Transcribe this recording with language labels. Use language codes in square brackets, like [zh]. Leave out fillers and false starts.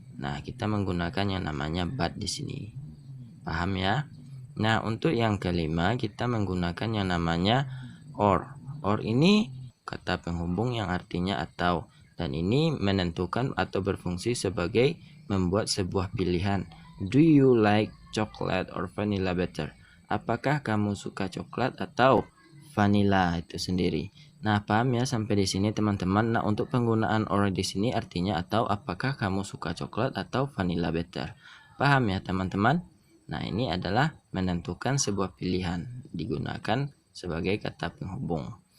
[id] Nah, kita menggunakan yang namanya but di sini. Paham ya? Nah, untuk yang kelima kita menggunakan yang namanya or. Or ini kata penghubung yang artinya atau, dan ini menentukan atau berfungsi sebagai membuat sebuah pilihan. [en] Do you like chocolate or vanilla better? [id] Apakah kamu suka coklat atau vanilla itu sendiri? Nah, paham ya sampai di sini teman-teman. Nah, untuk penggunaan or di sini artinya atau, apakah kamu suka coklat atau vanilla better? Paham ya teman-teman? Nah, ini adalah menentukan sebuah pilihan, digunakan sebagai kata penghubung.